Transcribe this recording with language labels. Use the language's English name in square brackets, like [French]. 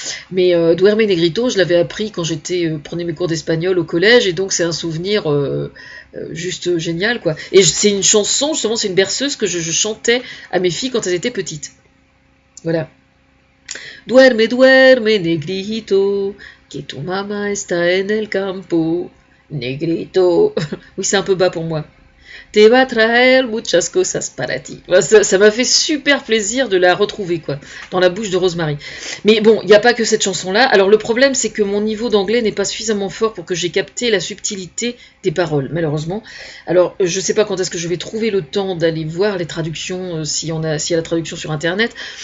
[French] Mais Duerme Negrito, je l'avais appris quand j'étais prenais mes cours d'espagnol au collège, et donc c'est un souvenir juste génial, quoi. Et c'est une chanson, justement, c'est une berceuse que je chantais à mes filles quand elles étaient petites. Voilà. [Spanish] Duerme, duerme, negrito, que tu mamá está en el campo. Negrito. [French] Oui, c'est un peu bas pour moi. [Spanish] Te va a traer muchas cosas para ti. [French] Ça m'a fait super plaisir de la retrouver, quoi, dans la bouche de Rosemary. Mais bon, il n'y a pas que cette chanson-là. Alors le problème, c'est que mon niveau d'anglais n'est pas suffisamment fort pour que j'ai capté la subtilité des paroles, malheureusement. Alors je ne sais pas quand est-ce que je vais trouver le temps d'aller voir les traductions, s'il y a la traduction sur Internet.